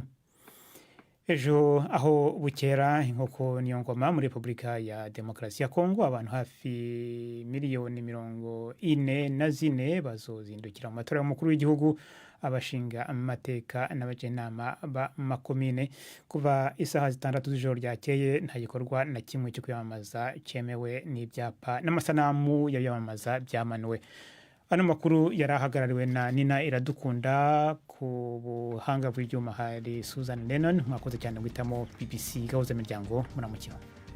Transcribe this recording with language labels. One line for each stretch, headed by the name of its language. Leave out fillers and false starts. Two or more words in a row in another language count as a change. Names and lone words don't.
Rundi: Ejo aho bukera inkoko niyo ngoma muri Republika ya Demokarasi ya Kongo, abantu hafi 44 bazozindukira mu matora y'umukuru w'igihugu, abashinga amateka n'abajenama ba makomine. Kuva isaha 6 z'ijoro ryakeye nta gikorwa na kimwe cyo kwiyamamaza cyemewe n'ibyapa n'amasanamu y'abiyamamaza byamanuwe. Ano makuru yarahagarariwe na Nina Iradukunda, ku buhanga bw'ibyuma hari Susan Lennon. Mwakoze cyane guhitamo BBC gahuzamiryango. Muramukira.